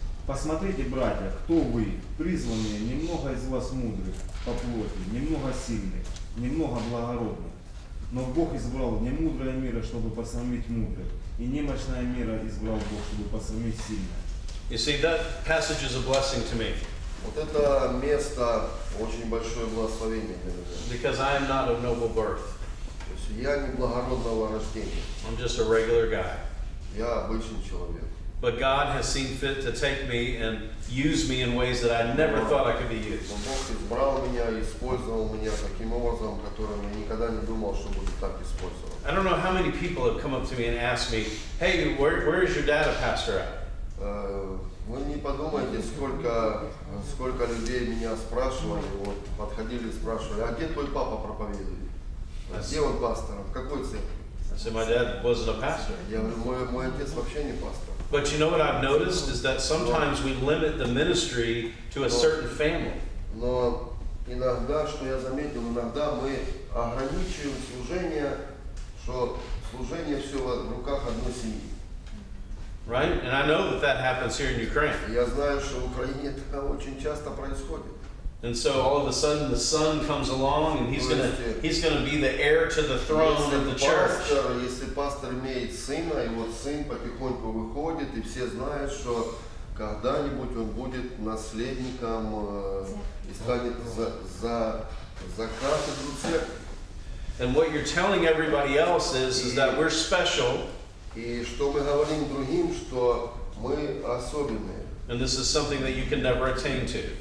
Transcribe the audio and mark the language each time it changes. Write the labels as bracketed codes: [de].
[ru] Посмотрите, братья, кто вы, призванные, немного из вас мудрых по плоти, немного сильных, немного благородных. Но Бог избрал не мудрое мира, чтобы посрамить мудрых, и немощное мира избрал Бог, чтобы посрамить сильное. [en] You see, that passage is a blessing to me [ru] Вот это место очень большое благословение для меня. [en] because I am not of noble birth. [ru] То есть я не благородного рождения, [en] I'm just a regular guy. [ru] я обычный человек. [en] But God has seen fit to take me and use me in ways that I never thought I could be used. [ru] Но Бог избрал меня, использовал меня таким образом, которым я никогда не думал, что будет так использован. [en] I don't know how many people have come up to me and asked me, hey, where is your dad a pastor at? [ru] Вы не подумайте, сколько людей меня спрашивали, вот, подходили и спрашивали, а где твой папа проповедует? Где он пастором? В какой церкви? [en] I said, my dad wasn't a pastor. [ru] Я говорю, мой отец вообще не пастор. [en] But you know what I've noticed is that sometimes we limit the ministry to a certain family. [ru] Но иногда, что я заметил, иногда мы ограничиваем служение, что служение все в руках одной семьи. [en] Right? And I know that happens here in Ukraine. [ru] Я знаю, что в Украине это очень часто происходит. [en] And so all of a sudden the son comes along and he's gonna be the heir to the throne of the church. [ru] Если пастор имеет сына, и вот сын потихоньку выходит, и все знают, что когда-нибудь он будет наследником и станет за кафедру церкви. [en] And what you're telling everybody else is that we're special. [ru] И что мы говорим другим, что мы особенные. [en] And this is something that you can never attain to.